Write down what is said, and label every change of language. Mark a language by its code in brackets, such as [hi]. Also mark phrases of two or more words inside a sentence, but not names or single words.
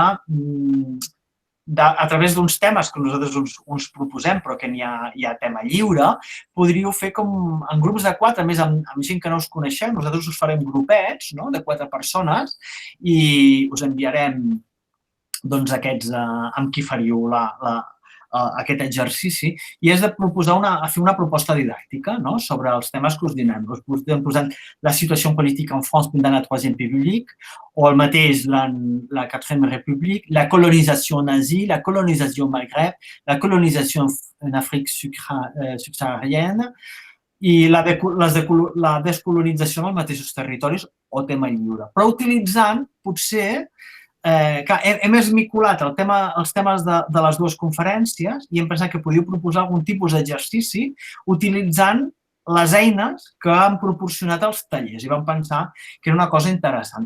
[ca] a través d'uns temes que nosaltres uns proposem, però que hi ha tema lliure, podríeu fer com en grups de 4, a més amb gent que no us coneixeu, nosaltres us farem grupets de 4 persones i us enviarem aquests amb qui faríeu aquest exercici i és de proposar fer una proposta didàctica sobre els temes que us direm. Us podem posar la situació política [fr] en France pendant la Troisième République [ca] o el mateix [fr] la Quatrième République, la colonisation nazie, la colonisation au Maghreb, la colonisation en Afrique subsaharienne [ca] i la descolonització en els mateixos territoris o tema lliure. Però utilitzant, potser, hem esmiculat els temes de les dues conferències i hem pensat que podíeu proposar algun tipus d'exercici utilitzant les eines que han proporcionat els tallers i vam pensar que era una cosa interessant.